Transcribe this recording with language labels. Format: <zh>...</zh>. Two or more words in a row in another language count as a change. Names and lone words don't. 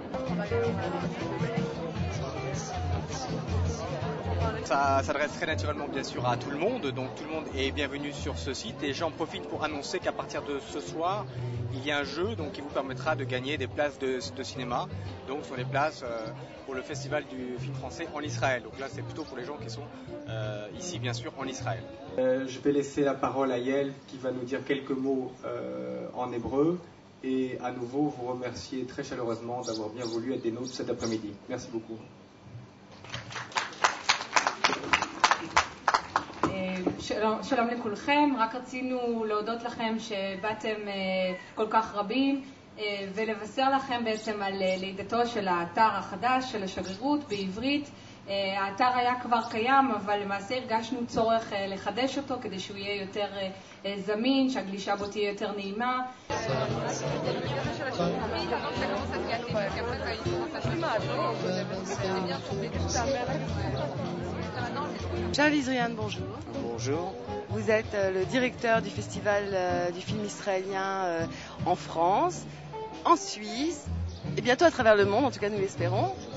<fr>Ça s'adresse très naturellement bien sûr à tout le monde, donc tout le monde est bienvenu sur ce site, et j'en profite pour annoncer qu'à partir de ce soir, il y a un jeu donc, qui vous permettra de gagner des places de cinéma, donc ce sont des places pour le festival du film français en Israël, donc là c'est plutôt pour les gens qui sont ici bien sûr en Israël. Je vais laisser la parole à Yael qui va nous dire quelques mots en hébreu, et à nouveau vous remercier très chaleureusement d'avoir bien voulu être des nôtres cet après-midi. Merci beaucoup.</fr> <he>שלום לכולכם, רק רצינו להודות לכם שבאתם כל כך רבים ולבשר לכם בעצם על לידתו של האתר החדש של השגרירות בעברית. האתר היה כבר קיים, אבל למעשה הרגשנו צורך לחדש אותו כדי שהוא יהיה יותר זמין, שהגלישה בו תהיה יותר נעימה.</he> <fr>Charles Israël, bonjour. Bonjour. Vous êtes le directeur du festival du film israélien en France, en Suisse, et bientôt à travers le monde, en tout cas nous l'espérons.</fr>